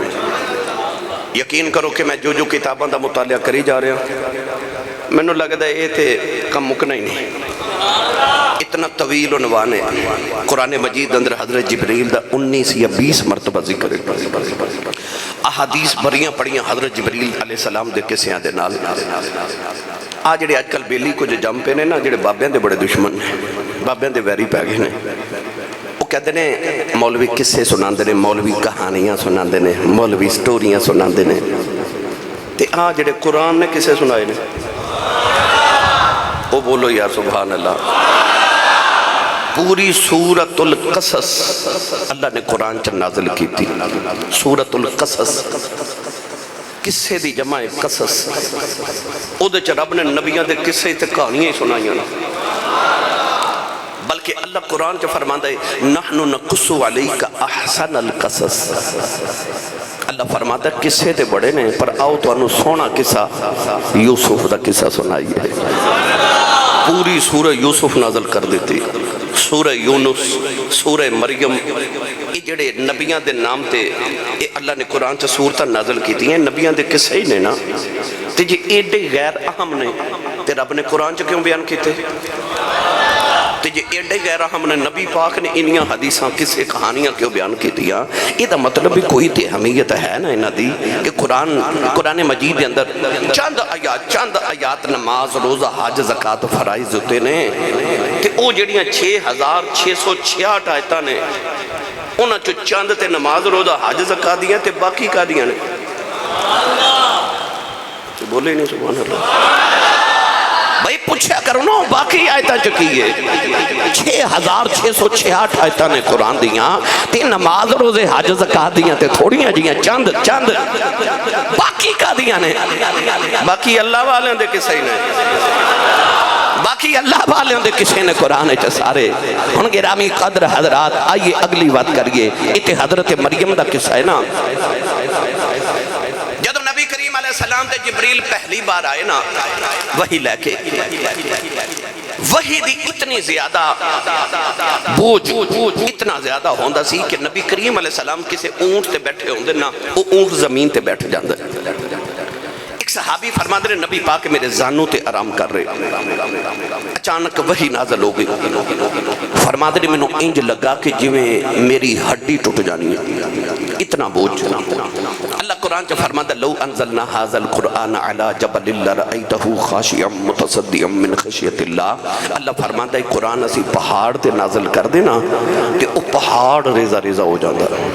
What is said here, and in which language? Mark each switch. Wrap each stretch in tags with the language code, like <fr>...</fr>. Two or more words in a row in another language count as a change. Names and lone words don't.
<pa>یقین کرو کہ میں جو کتاباں دا مطالعہ کری</pa> <ur>جا رہا ہوں،</ur> <pa>منوں لگتا ہے یہ تے کم مکنا ہی نہیں، اتنا طویل عنوان ہے۔ قرآن مجید اندر حضرت جبریل دا 19 یا 20 مرتبہ ذکر ہے، احادیث بڑیاں پڑیاں حضرت جبریل</pa> <ar>علیہ السلام</ar> <pa>دے کسیاں دے نال۔ آ جڑے اج کل بیلی کو جو جم پے نے نا، جڑے بابیاں دے بڑے دشمن نے، بابیاں دے ویری پہ گئے نے،</pa> <ur>وہ کہتے ہیں</ur> <pa>مولوی قصے سناندے نے، مولوی کہانیاں سناندے نے، مولوی سٹوریاں سناندے نے، تے آ جڑے قرآن نے کسے سنائے نے، وہ بولو یا</pa> <ar>سبحان اللہ۔</ar> <pa>پوری سورۃ القصص اللہ نے قرآن چ نازل کی تھی، سورۃ القصص قصے دی جمع قصص، او دے چ رب نے نبیاں دے قصے تے کہانیاں ہی سنائیاں، بلکہ اللہ قرآن چ فرماندا ہے</pa> <ar>نحن نقص علیک احسن القصص،</ar> <pa>اللہ فرماتا ہے قصے تے بڑے نے پر آؤ تو انہوں سونا قصہ یوسف دا قصہ سنائیے۔ پوری سورہ یوسف نازل کر دیتی، سورہ یونس، سورہ مریم، یہ جڑے نبیاں دے نام تے یہ اللہ نے قرآن چ سورتاں نازل کیتی ہیں، نبیاں دے قصے ہی نے نا، تے جی ایڈے غیر اہم نے تے رب نے قرآن چ کیوں بیان کیتے؟ تے جی ایڈے غیر اہم نے نبی پاک نے انہیاں حدیثاں قصے کہانیاں کیوں بیان کیتیاں؟ یہ دا مطلب بھی کوئی تے اہمیت ہے نا انہاں دی کہ قرآن مجید دے اندر چند آیات نماز روزہ حج زکات فرائض ہوتے نے تے او جڑیاں 6666 آیتاں نے انہاں چو چند تے نماز روزہ حج زکات دیاں تے باقی کا دیاں نے تے بولے نہیں</pa> <ar>سبحان اللہ</ar> <pa>بھائی پوچھا کرو نا باقی آیتاں چکی ہے 6666 آیتاں نے قرآن دیاں تے نماز روزے حج زکات دیاں تے تھوڑیاں جیاں چند باقی کا دیاں نے باقی اللہ والے دے کسے ہی نے باقی اللہ والے دے کسے نے قرآن چ سارے ہن گرامی قدر حضرات آئیے اگلی بات کریے تے حضرت مریم دا قصہ ہے نا جب نبی کریم</pa> <ar>علیہ السلام</ar> <pa>تے جبریل پہلی بار آئے نا وہی لے کے وہی دی اتنی زیادہ بوجھ اتنا زیادہ ہوندہ سی کہ نبی کریم</pa> <ar>علیہ السلام</ar> <pa>کسے اونٹ تے بیٹھے ہوندے نا وہ اونٹ زمین تے بیٹھ جاندے ایک صحابی فرما دے نبی پاک میرے زانوں تے آرام کر رہے اچانک وہی نازل ہو گئی فرما دے میں انج لگا کہ جویں میری ہڈی ٹوٹ جانی ہے اتنا بوجھ اللہ قرآن چا فرما دے</pa> <ar>لو انزلنا هذا القرآن على جبل لرأيته خاشعا متصدعا من خشیت اللہ</ar> <pa>اللہ فرما دے قرآن اسی پہاڑ تے نازل کر دینا کہ وہ پہاڑ ریزہ ریزہ ہو جاندہ</pa>